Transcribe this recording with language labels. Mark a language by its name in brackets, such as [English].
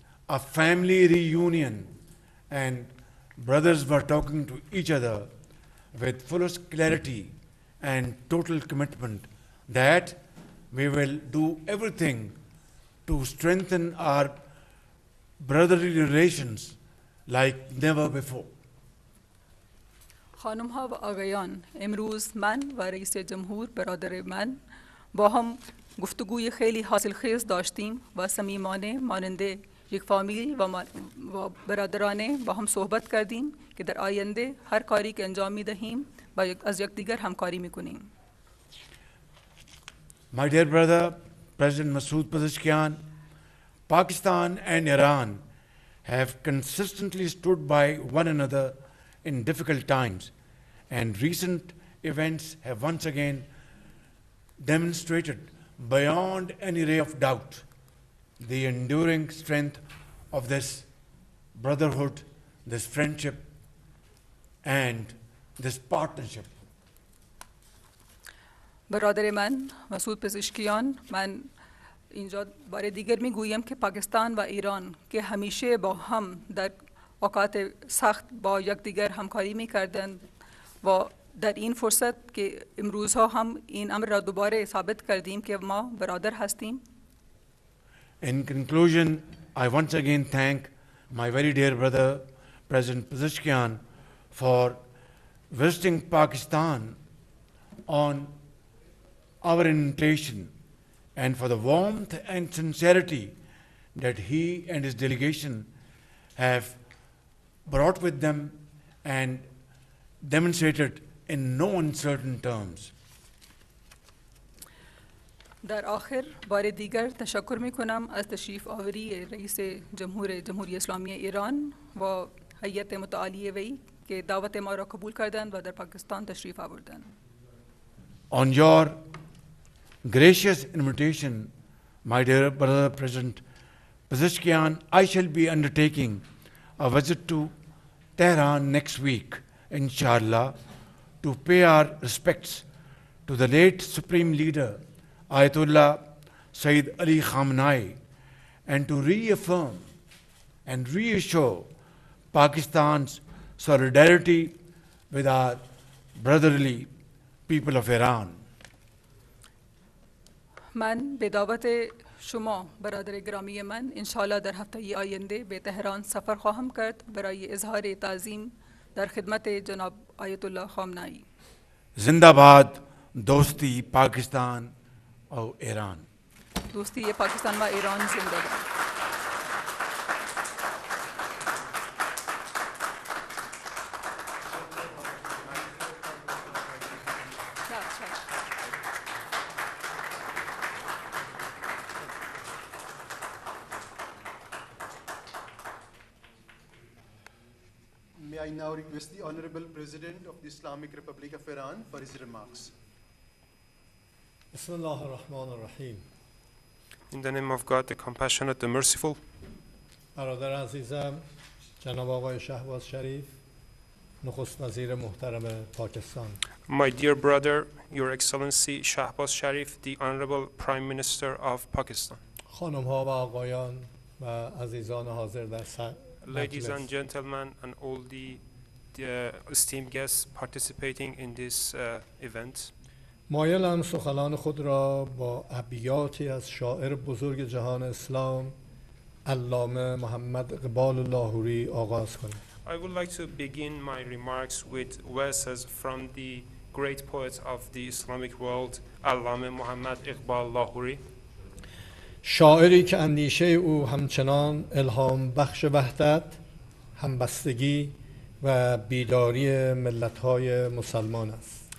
[English] a family reunion, and brothers were talking to each other with fullest clarity and total commitment that we will do everything to strengthen our brotherly relations like never before. [Persian] خانم ها و آقایان، امروز من و رئیس جمهور برادر من با هم گفتگوی خیلی حاصلخیز داشتیم و صمیمانه مانند یک فامیل و برادرانه با هم صحبت کردیم که در آینده هر کاری که انجام می دهیم با از یکدیگر همکاری می کنیم. [English] My dear brother, President Masood Pezeshkian, Pakistan and Iran have consistently stood by one another in difficult times, and recent events have once again demonstrated beyond any ray of doubt the enduring strength of this brotherhood, this friendship, and this partnership. [Persian] برادر من مسعود پزشکیان، من اینجا بار دیگر میگویم که پاکستان و ایران که همیشه با هم در اوقات سخت با یکدیگر همکاری میکردند و در این فرصت که امروزها هم این امر را دوباره ثابت کردیم که ما برادر هستیم. [English] In conclusion, I once again thank my very dear brother, President Pezeshkian, for visiting Pakistan on our invitation and for the warmth and sincerity that he and his delegation have brought with them and demonstrated in no uncertain terms. [Persian] در آخر بار دیگر تشکر می کنم از تشریف آوری رئیس جمهوری اسلامی ایران و هیئت متعالی وی که دعوت ما را قبول کردند و در پاکستان تشریف آوردند. [English] On your gracious invitation, my dear brother President Pezeshkian, I shall be undertaking a visit to Tehran next week, inshallah, to pay our respects to the late Supreme Leader, Ayatollah Sayyid Ali Khamenei, and to reaffirm and reassure Pakistan's solidarity with our brotherly people of Iran. [Persian] من به دعوت شما برادر گرامی من انشاءالله در هفته آینده به تهران سفر خواهم کرد برای اظهار تعظیم در خدمت جناب آیت الله خامنه‌ای. زنده‌باد دوستی پاکستان و ایران. دوستی پاکستان و ایران زنده باد. [English] May I now request the Honorable President of the Islamic Republic of Iran for his remarks. [Arabic] Bismillah ar-Rahman ar-Rahim. [English] In the name of God, the compassionate, the merciful. [Persian] برادر عزیزم جناب آقای شهباز شریف نخست وزیر محترم پاکستان. [English] My dear brother, Your Excellency Shahbaz Sharif, the Honorable Prime Minister of Pakistan. [Persian] خانم ها و آقایان و عزیزان حاضر در [English] ladies and gentlemen, and all the esteemed guests participating in this event. [Persian] مایلم سخنان خود را با ابیاتی از شاعر بزرگ جهان اسلام علامه محمد اقبال لاهوری آغاز کنم. [English] I would like to begin my remarks with verses from the great poet of the Islamic world, Allame Muhammad Iqbal Lahori. [Persian] شاعری که اندیشه او همچنان الهام بخش وحدت، همبستگی و بیداری ملت‌های مسلمان است.